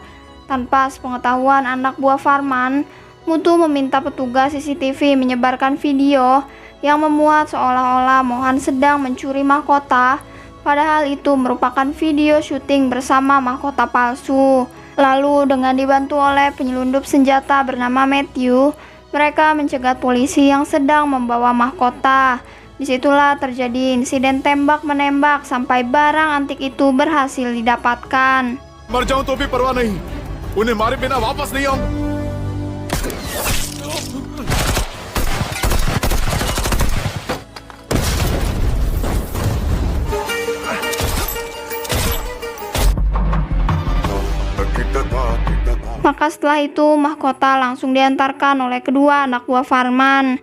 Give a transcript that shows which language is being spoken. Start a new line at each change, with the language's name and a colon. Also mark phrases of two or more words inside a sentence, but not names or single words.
Indonesian: Tanpa sepengetahuan anak buah Farman, Mutu meminta petugas CCTV menyebarkan video yang memuat seolah-olah Mohan sedang mencuri mahkota, padahal itu merupakan video syuting bersama mahkota palsu. Lalu dengan dibantu oleh penyelundup senjata bernama Matthew, mereka mencegat polisi yang sedang membawa mahkota. Disitulah terjadi insiden tembak-menembak sampai barang antik itu berhasil didapatkan.
Hindi: मर जाऊं तो भी परवाह नहीं, उन्हें मारे बिना वापस नहीं आऊंगा।
Indonesian: Maka setelah itu mahkota langsung diantarkan oleh kedua anak buah Farman.